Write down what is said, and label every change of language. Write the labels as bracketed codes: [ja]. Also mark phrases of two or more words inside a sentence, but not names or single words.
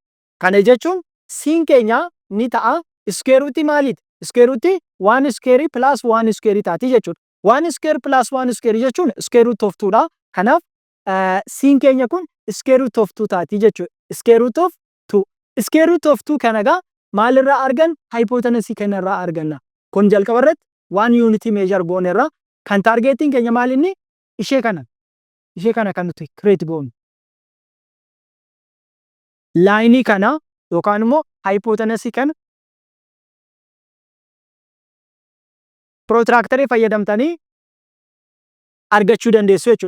[om] Kana jechuun sin keenya ni ta'a [en] square root [om] maaliiti? [en] Square root 1 square plus 1 square [om] taati jechuudha. [en] 1 square plus 1 square jechuun square root of 2 dha. [om] Kanaaf sin keenya kun [en] square root of 2 [om] taati jechuudha. [en] Square root of 2. Square root of 2 [om] kana egaa maalirraa argan? Hypotenuse kanarraa arganna. Kun jalqaba irratti 1 [en] unity measure [om] goonerra kan targeting keenya maal inni? Ishee kana kan nuti create goonu. Line kana yookaan immoo hypotenuse kana protractor fayyadamtanii argachuu dandeessu jechuudha.